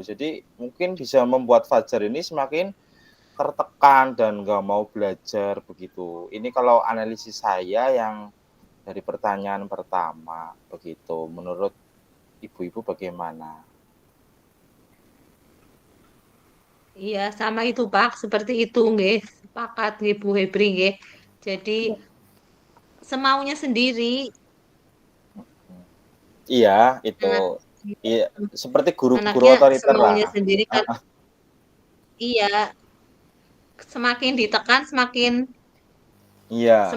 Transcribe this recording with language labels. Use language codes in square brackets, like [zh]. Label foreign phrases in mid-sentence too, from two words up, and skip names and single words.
[id] Jadi mungkin bisa membuat Fajar ini semakin tertekan dan nggak mau belajar begitu. Ini kalau analisis saya yang dari pertanyaan pertama begitu. Menurut ibu-ibu bagaimana? Iya, sama itu Pak, seperti itu nggih. Sepakat nggih Bu Febri nggih. Jadi semaunya sendiri Iya, itu. anak Iya, seperti guru-guru anaknya otoriter lah. semaunya sendiri kan. Iya, semakin ditekan semakin Iya,